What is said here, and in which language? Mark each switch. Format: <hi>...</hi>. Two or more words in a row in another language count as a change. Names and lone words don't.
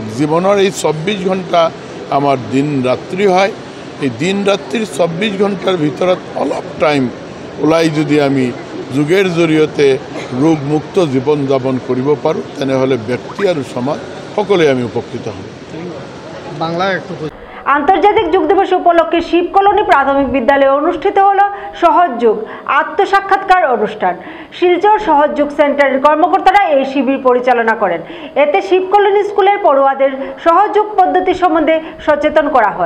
<as>জীৱনৰ এই 24 ঘণ্টা আমাৰ দিন ৰাত্ৰি হয়। এই দিন ৰাত্ৰিৰ 24 ঘণ্টাৰ ভিতৰত অলপ টাইম ওলাই যদি আমি যোগের জৰিয়তে ৰোগমুক্ত জীৱন যাপন কৰিব পাৰোঁ, তেনেহ'লে ব্যক্তি আৰু সমাজ সকলোৱে আমি উপকৃত হ'ম।</as> <bn>আন্তর্জাতিক যোগ দিবস উপলক্ষে শিবকলোনি প্রাথমিক বিদ্যালয়ে অনুষ্ঠিত হলো সহজ যোগ আত্মসাক্ষাৎকার অনুষ্ঠান। শিলচর সহজ যোগ সেন্টারের কর্মকর্তারা এই শিবির পরিচালনা করেন। এতে শিবকলোনি স্কুলের পড়ুয়াদের সহজ যোগ পদ্ধতি সম্বন্ধে সচেতন করা হয়।</bn>